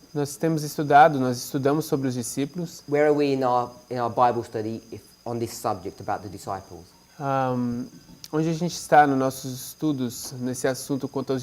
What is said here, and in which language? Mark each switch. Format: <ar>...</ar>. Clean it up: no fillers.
<pt>Nós estudamos sobre os discípulos.</pt> <en>Where are we in our Bible study on this subject about the disciples?</en> <pt>Onde a gente está nos nossos estudos nesse assunto quanto aos</pt>